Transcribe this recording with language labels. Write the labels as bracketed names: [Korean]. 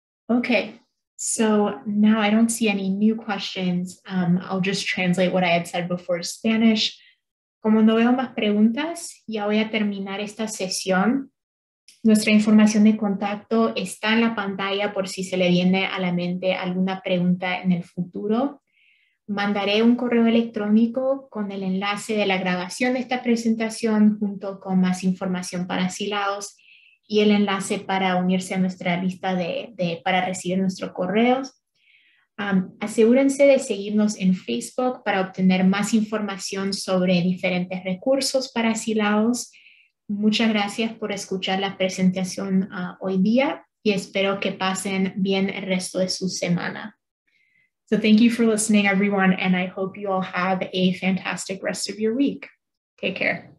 [English] Okay, so now I don't see any new questions. I'll just translate what I had said before Spanish. [Spanish] Como no veo más preguntas, ya voy a terminar esta sesión. Nuestra información de contacto está en la pantalla por si se le viene a la mente alguna pregunta en el futuro. Mandaré un correo electrónico con el enlace de la grabación de esta presentación junto con más información para asilados y el enlace para unirse a nuestra lista para recibir nuestros correos. Asegúrense de seguirnos en Facebook para obtener más información sobre diferentes recursos para asilados. Muchas gracias por escuchar la presentación hoy día y espero que pasen bien el resto de su semana. [English] So thank you for listening, everyone, and I hope you all have a fantastic rest of your week. Take care.